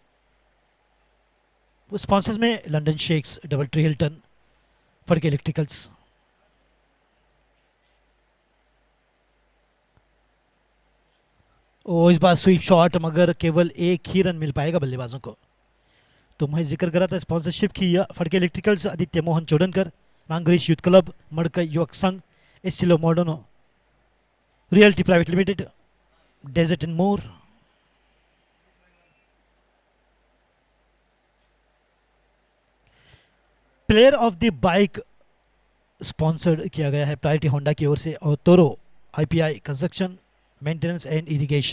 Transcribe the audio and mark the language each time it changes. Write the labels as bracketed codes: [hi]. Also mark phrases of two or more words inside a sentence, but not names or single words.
[hi] स्पॉन्सर्स में लंदन शेक्स, डबल ट्री हिल्टन, फड़के इलेक्ट्रिकल्स। ओ इस बार [en] sweep shot, [hi] मगर केवल एक ही रन मिल पाएगा बल्लेबाजों को। तो मैं जिक्र कर रहा था स्पॉन्सरशिप की, फड़के इलेक्ट्रिकल्स, आदित्य मोहन चोडनकर, मांगरीश यूथ क्लब, मड़कई युवक संघ, एस्टिलो मॉडर्नो रियल्टी प्राइवेट लिमिटेड, डेजर्ट एंड मोर। [en] player of the bike sponsored [hi] किया गया है प्रायोरिटी होंडा की ओर से, और तोरो आईपीआई कंस्ट्रक्शन मेंटेनेंस एंड इरिगेशन।